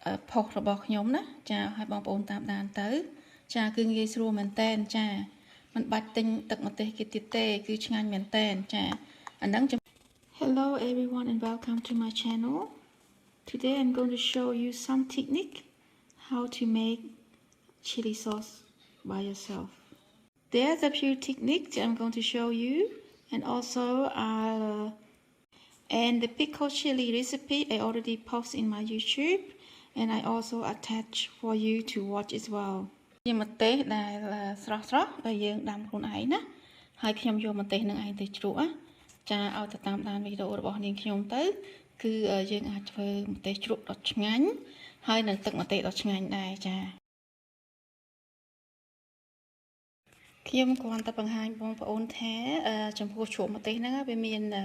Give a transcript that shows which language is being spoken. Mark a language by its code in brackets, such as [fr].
[km] ផុសរបស់ខ្ញុំណាចាឲ្យបងប្អូនតាមដានទៅចាគឺងាយស្រួលមែនតែនចាមិនបាច់ទិញទឹកម្ទេសគេទៀតទេគឺឆ្ងាញ់មែនតែនចាអាហ្នឹង [en] Hello everyone and welcome to my channel. Today I'm going to show you some technique how to make chili sauce by yourself. There's a few techniques I'm going to show you and also and the pickled chili recipe I already posted in my YouTube and I also attach for you to watch as well. [km] ជាម្ទេសដែលស្រស់ដែលយើងដាំខ្លួនឯងណាហើយខ្ញុំយកម្ទេសនឹងឯងទៅជ្រក់ចាឲ្យទៅតាមដានវីដេអូរបស់នាងខ្ញុំទៅគឺយើងអាចធ្វើម្ទេសជ្រក់ដ៏ឆ្ងាញ់ហើយនឹងទឹកម្ទេសដ៏ឆ្ងាញ់ដែរចាខ្ញុំគ្រាន់តែបង្ហាញបងប្អូនថាចំពោះជ្រក់ម្ទេសហ្នឹងវាមាន